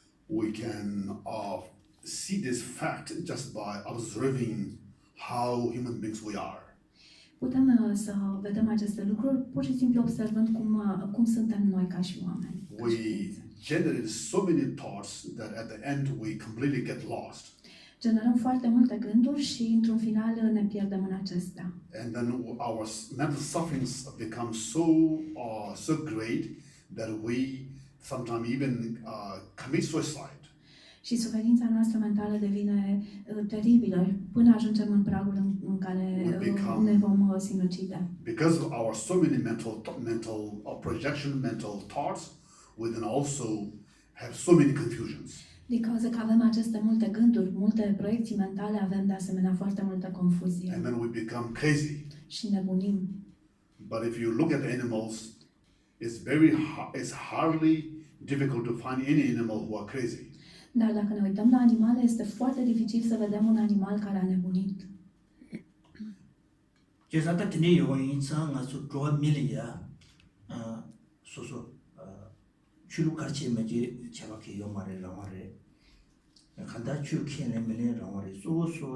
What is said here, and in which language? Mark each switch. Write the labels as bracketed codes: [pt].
[en] We can see this fact just by observing how human beings we are. [ro] Putem să vedem aceste lucruri pur și simplu observând cum suntem noi ca și oameni. [en] We generate so many thoughts that at the end we completely get lost. [ro] Generăm foarte multe gânduri și într-un final ne pierdem în acestea. [en] And then our mental sufferings become so great that we sometimes even commit suicide. [ro] Și suferința noastră mentală devine teribilă până ajungem în pragul în care ne vom sinucide. [en] Because of our so many mental projection, mental thoughts, we then also have so many confusions. [ro] Din cauza că avem aceste multe gânduri, multe proiecții mentale, avem de asemenea foarte multă confuzie. [en] And then we become crazy. [ro] Și nebunim. [en] But if you look at animals, it's hardly difficult to find any animal who are crazy. [ro] Dar dacă ne uităm la animale, este foarte dificil să vedem un animal care a nebunit. Je sa ta tene yo yin sa nga su zhuwa mili ya su chulu karchi me je chaba ke yo mare la mare khanda chu khen le mele la mare su